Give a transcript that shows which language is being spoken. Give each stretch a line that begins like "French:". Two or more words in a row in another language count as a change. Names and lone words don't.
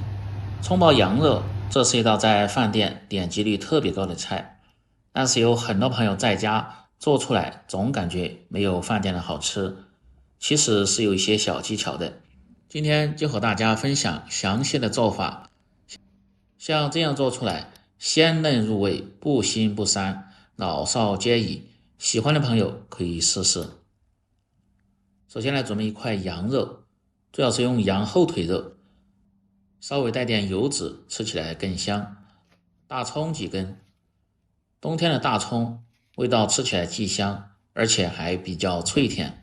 Chinese: 蔥爆羊肉，这是一道在飯店点击率特別高的菜，但是有很多朋友在家做出來，總感覺沒有飯店的好吃。其實是有一些小技巧的，今天就和大家分享詳細的做法。像這樣做出來，鮮嫩入味，不腥不膻，老少皆宜。喜歡的朋友可以試試。首先來準備一塊羊肉，最好是用羊後腿肉，稍微帶點油脂，吃起來更香。大蔥幾根，冬天的大蔥味道吃起來既香，而且還比較脆甜。